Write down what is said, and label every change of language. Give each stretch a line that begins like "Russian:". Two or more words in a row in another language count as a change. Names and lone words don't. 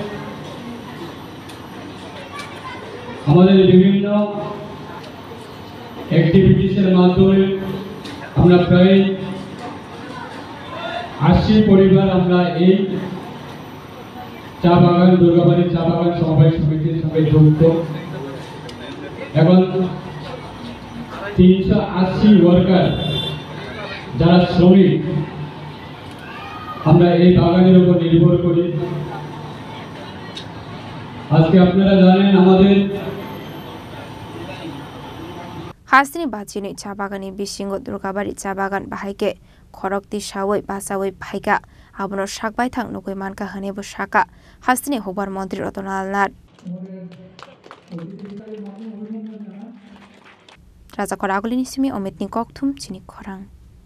Bangla: আমাদের বিভিন্ন অ্যাক্টিভিটিসের মাধ্যমে আমরা প্রায় 80 পরিবার আমরা এই চা বাগান দুর্গাবাড়ি চা বাগান সমবায় সমিতির সঙ্গে যুক্ত এখন 380 ওয়ার্কার যারা শ্রমিক আমরা এই বাগানের উপর নির্ভর করি আজকে আপনারা জানেন আমাদের
Kok Borok: Hasni Bachini Chabagani Bishingo Durgabari Chabagan Bahike Korokti Shawai Basawai Paika Abono Shakbai Tang Nukui Manka Hanebu Shaka Hasni Hubar Montri Ratanlal Nat Raza Koragulini Simi Omitni Koktum Chini Korang